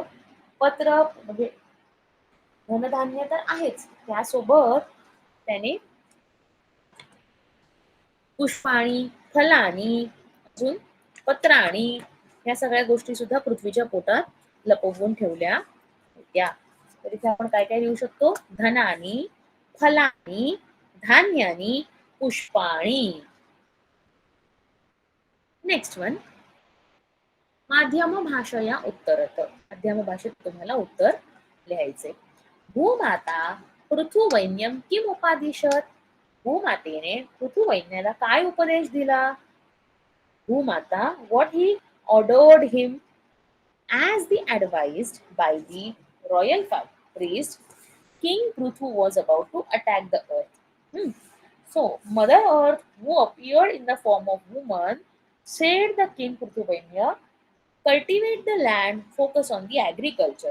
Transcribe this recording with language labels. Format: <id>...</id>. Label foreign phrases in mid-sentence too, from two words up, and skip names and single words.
<mr>पत्र, म्हणजे धनधान्य तर आहेच, त्यासोबत त्याने</mr> <sa>पुष्पाणी, फलानी,</sa> <mr>अजून पत्राणी, या सगळ्या गोष्टी सुद्धा पृथ्वीच्या पोटात लपवून ठेवल्या होत्या. तर इथे आपण काय काय लिहू शकतो?</mr> <sa>धनानी, फलानी, धान्यानी, पुष्पाणी.</sa> <en>next one,</en> <sa>माध्यम भाषया उत्तरत.</sa> <mr>माध्यम भाषेत तुम्हाला उत्तर लिहायचे.</mr> <sa>भूमाता पृथुवैन्यम किम उपादिशत.</sa> <mr>भूमातेने पृथुवैन्याला काय उपदेश दिला? भूमाता,</mr> <en>what he ordered him, as the advised by the royal priest, King Prithu was about to attack the earth. Hmm. So, Mother Earth, who appeared in the form of woman, said the King Prithuvanya, cultivate the land, focus on the agriculture.</en>